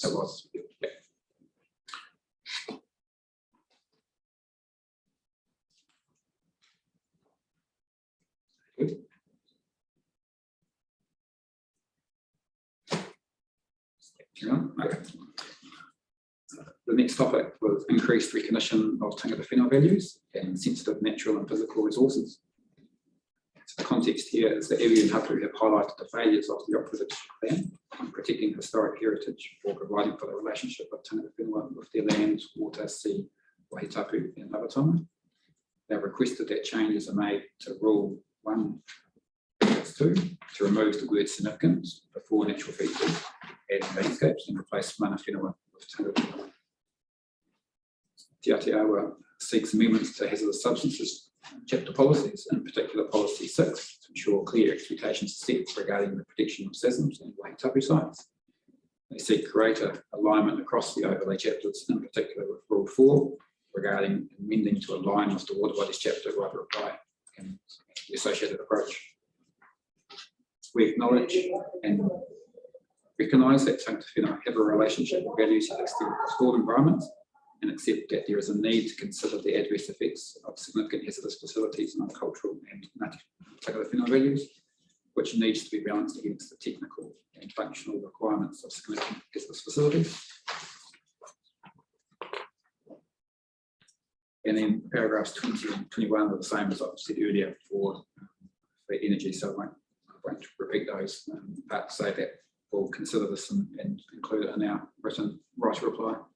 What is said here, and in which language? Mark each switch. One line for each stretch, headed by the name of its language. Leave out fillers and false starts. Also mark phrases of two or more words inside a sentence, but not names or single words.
English: it was. Yeah. Good. Okay. The next topic was increased recognition of
Māori: tangata whenua
English: values and sensitive natural and physical resources. So the context here is that Iwi and Hapu have highlighted the failures of the operative plan in protecting historic heritage or providing for the relationship of
Māori: tangata whenua
English: with their land, water, sea, wahitapu and Awatonga. They have requested that changes are made to Rule 1.2 to remove the word significance before natural features and landscapes and replace
Māori: mana whenua
English: with
Māori: tangata whenua.
English: Te Atiawa seeks amendments to hazardous substances chapter policies, in particular policy 6, to ensure clear expectations are set regarding the protection of SASMs and wahitapu sites. They seek greater alignment across the overlay chapters, in particular with Rule 4, regarding amending to align with the water bodies chapter right reply and the associated approach. We acknowledge and recognise that
Māori: tangata whenua
English: have a relationship with values that extend across all environments, and accept that there is a need to consider the adverse effects of significant hazardous facilities on cultural and
Māori: tangata whenua
English: values, which needs to be balanced against the technical and functional requirements of significant hazardous facilities. And then paragraphs 20 and 21 are the same as I said earlier for energy, so I won't repeat those, but say that we'll consider this and include it in our written right reply.